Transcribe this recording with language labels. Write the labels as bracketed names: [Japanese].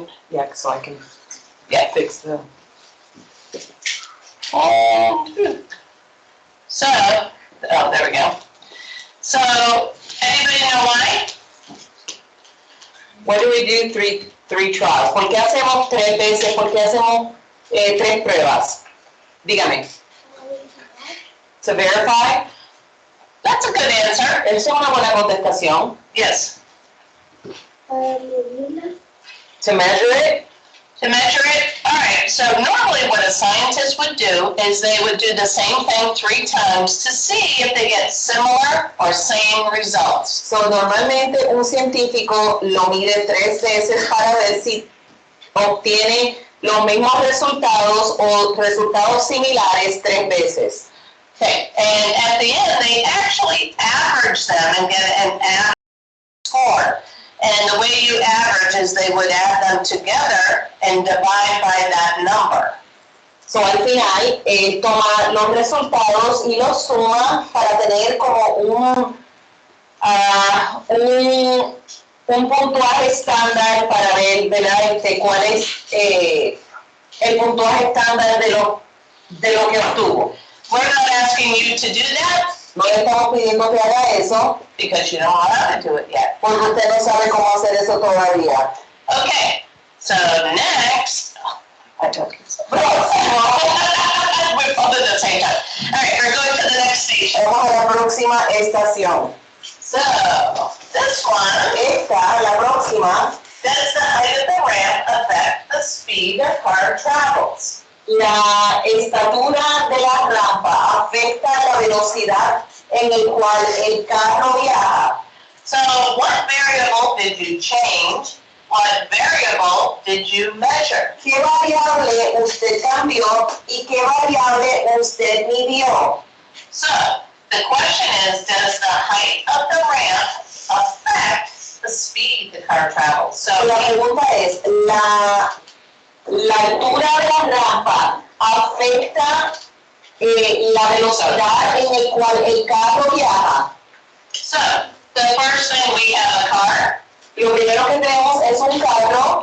[English] Yeah, so I can fix the... So, oh, there we go. So, anybody know why? Why do we do three trials? [Spanish] ¿Por qué hacemos 3 veces? ¿Por qué hacemos 3 pruebas? Dígame. [English] To verify? That's a good answer. [Spanish] Esa es una buena contestación. [English] Yes. To measure it? To measure it? All right. So normally what a scientist would do is they would do the same thing 3 times to see if they get similar or same results. [Spanish] So normalmente un científico lo mide 3 veces para ver si obtiene los mismos resultados o resultados similares 3 veces. [English] Okay. And at the end, they actually average them and get an average score. And the way you average is they would add them together and divide by that number. [Spanish] So al final, toma los resultados y los suma para tener como un puntuaje estándar para ver, ¿verdad? Cuál es el puntuaje estándar de los de lo que obtuvo. [English] We're not asking you to do that. [Spanish] No le estamos pidiendo que haga eso. [English] Because you don't know how to do it yet. [Spanish] Porque usted no sabe cómo hacer eso todavía. [English] Okay, so next, I told you so. We both at the same time. All right, we're going to the next station. [Spanish] Vamos a la próxima estación. [English] So, this one, [Spanish] Esta, la próxima, [English] does the height of the ramp affect the speed the car travels? [Spanish] la estatura de la rampa afecta la velocidad en el cual el carro viaja. [English] So, what variable did you change? What variable did you measure? [Spanish] ¿Qué variable usted cambió y qué variable usted midió? [English] So, the question is, does the height of the ramp affect the speed the car travels? So, [Spanish] La pregunta es, ¿la altura de la rampa afecta la velocidad en el cual el carro viaja? [English] so the first thing, we have a car. [Spanish] Lo primero que tenemos es un carro,